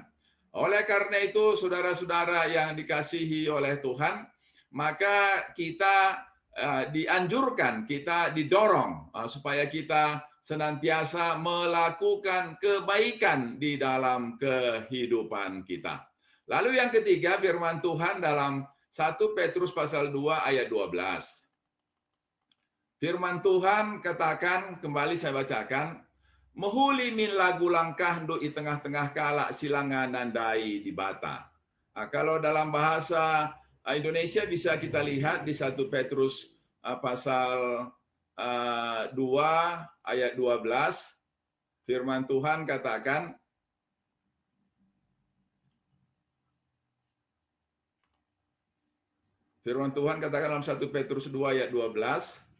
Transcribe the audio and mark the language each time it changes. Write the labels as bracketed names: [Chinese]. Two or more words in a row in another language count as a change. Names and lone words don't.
[Indonesian] Oleh karena itu, saudara-saudara yang dikasihi oleh Tuhan, maka kita dianjurkan, kita didorong supaya kita senantiasa melakukan kebaikan di dalam kehidupan kita. Lalu yang ketiga, firman Tuhan dalam 1 Petrus pasal 2 ayat 12. Firman Tuhan katakan, kembali saya bacakan, [Batak Karo] mehuli min lagu langkah do i tengah-tengah kala silangan nandai di bata. [Indonesian] Nah, kalau dalam bahasa Indonesia bisa kita lihat di 1 Petrus pasal 2 ayat 12, firman Tuhan katakan, dalam 1 Petrus 2 ayat 12,